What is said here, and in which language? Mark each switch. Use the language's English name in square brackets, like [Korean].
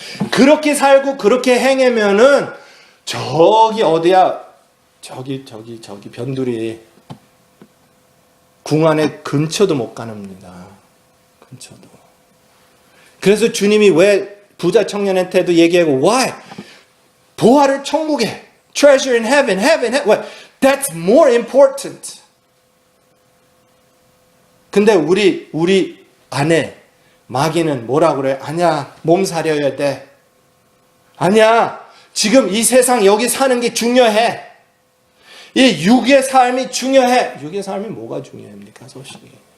[Korean] 그렇게 살고 그렇게 행하면은 저기 어디야? 저기 변두리 궁 안에 근처도 못 가는입니다. 근처도. 그래서 주님이 왜 부자 청년한테도 얘기하고 [English] why? [Korean] 보화를 천국에 [English] treasure in heaven. Well, that's more important. [Korean] 근데 우리 아내 마귀는 뭐라 그래? 아니야, 몸 사려야 돼. 아니야, 지금 이 세상 여기 사는 게 중요해. 이 육의 삶이 중요해. 육의 삶이 뭐가 중요합니까, 솔직히?